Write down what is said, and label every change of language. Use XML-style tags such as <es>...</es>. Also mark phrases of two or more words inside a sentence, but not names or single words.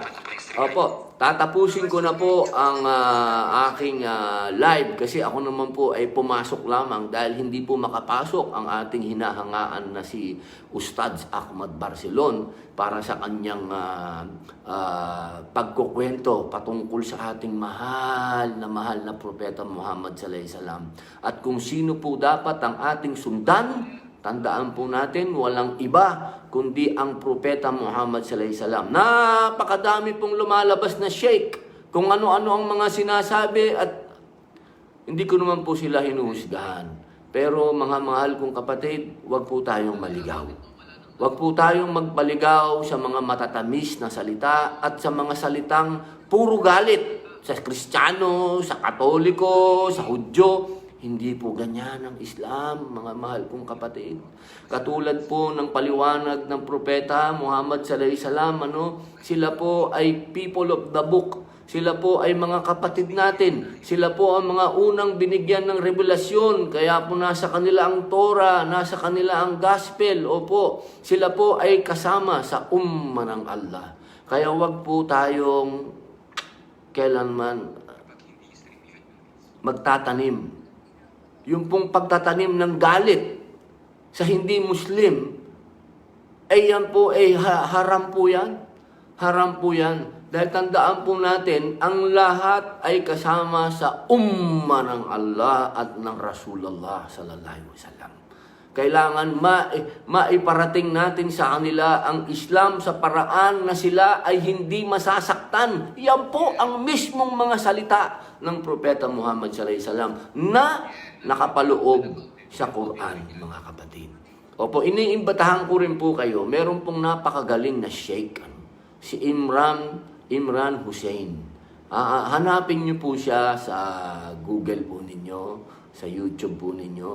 <tl>Opo, tatapusin ko na po ang aking live kasi ako naman po ay pumasok lamang dahil hindi po makapasok ang ating hinahangaan na si Ustadz Ahmad Barcelon para sa kanyang pagkukwento patungkol sa ating mahal na Propeta Muhammad</tl> <ar>صلى الله عليه وسلم.</ar> <tl>At kung sino po dapat ang ating sundan, tandaan po natin, walang iba kundi ang Propeta Muhammad</tl> <ar>صلى الله عليه وسلم.</ar> <tl>Napakadami pong lumalabas na sheikh kung ano-ano ang mga sinasabi at hindi ko naman po sila hinuhusgahan. Pero mga mahal kong kapatid, huwag po tayong maligaw. Huwag po tayong magpaligaw sa mga matatamis na salita at sa mga salitang puro galit sa Kristiyano, sa Katoliko, sa Hudyo. Hindi po ganyan ang Islam, mga mahal kong kapatid. Katulad po ng paliwanag ng Propeta Muhammad</tl> <ar>صلى الله عليه وسلم,</ar> <tl>sila po ay</tl> <en>people of the book.</en> <tl>Sila po ay mga kapatid natin. Sila po ang mga unang binigyan ng revelasyon. Kaya po nasa kanila ang Torah, nasa kanila ang Gospel. Opo, sila po ay kasama sa umma ng Allah. Kaya wag po tayong kailanman magtatanim. Yung pong pagtatanim ng galit sa hindi Muslim, ay yan po ay haram po yan. Haram po yan. Dahil tandaan po natin, ang lahat ay kasama sa umma ng Allah at ng</tl> <ar>رسول الله صلى الله عليه وسلم.</ar> <tl>Kailangan maiparating natin sa kanila ang Islam sa paraan na sila ay hindi masasaktan. Yan po ang mismong mga salita ng Propeta Muhammad</tl> <ar>صلى الله عليه وسلم</ar> <tl>na nakapaloob sa Quran, mga kapatid. Opo, iniimbatahan ko rin po kayo. Meron pong napakagaling na sheikh, si Imran Hussein. Hanapin niyo po siya sa Google po ninyo, sa YouTube po ninyo.</tl>